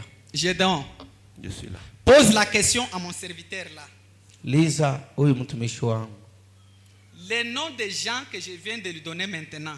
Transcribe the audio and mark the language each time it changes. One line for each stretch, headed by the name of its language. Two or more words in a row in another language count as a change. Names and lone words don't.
French: Gédéon. Je suis là. Pose la question à mon serviteur là.
Swahili: Liza huyu mtumishi wangu.
French: Les noms des gens que je viens de lui donner maintenant.